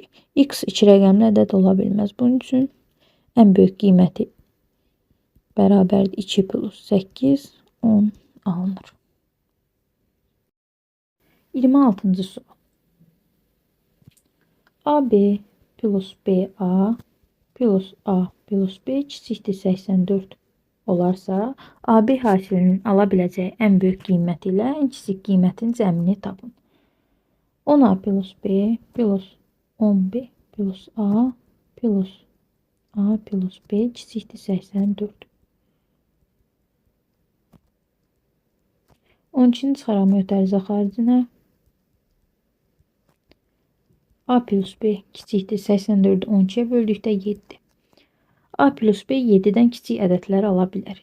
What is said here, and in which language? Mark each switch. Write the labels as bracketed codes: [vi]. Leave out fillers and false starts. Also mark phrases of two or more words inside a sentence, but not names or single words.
[az] X 2 rəqəmli ədəd ola bilməz. Bunun üçün ən böyük qiyməti bərabərdir 2 plus 8, 10 alınır. 26-cı sual. AB plus BA plus A plus B kiçikdir 84 olarsa, AB hasilinin ala biləcəyi ən böyük qiyməti ilə ən kiçik qiymətin cəmini tapın. 10A plus B plus 10B plus A plus B kiçikdir 84. 12-ni çıxaram ötərizə xaricinə. A plus B kiçikdir 84-ü 12-yə böldükdə 7. A plus B 7-dən kiçik ədədlər ala bilər.